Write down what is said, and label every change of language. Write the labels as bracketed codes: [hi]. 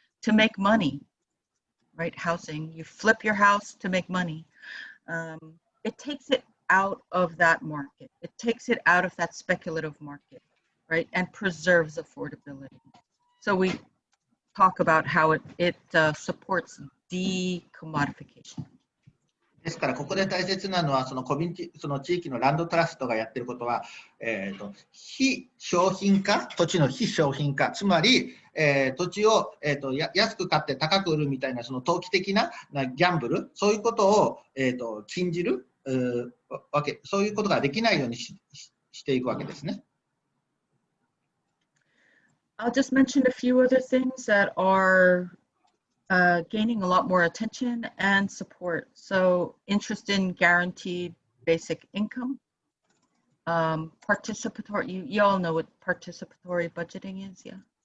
[en] To make money, right? Housing, you flip your house to make money. It takes it out of that market. It takes it out of that speculative market, right? And preserves affordability. So we talk about how it supports decommodification. [ja] ですから、ここで大切なのは、その地域のランドトラストがやっていることは、非商品化、土地の非商品化、つまり、土地を、安く買って高く売るみたいな、その投機的なギャンブル、そういうことを、禁じるわけ、そういうことができないようにしていくわけですね。 [en] I'll just mention a few other things that are gaining a lot more attention and support. So interest in guaranteed basic income, participatory, you all know what participatory budgeting is, yeah?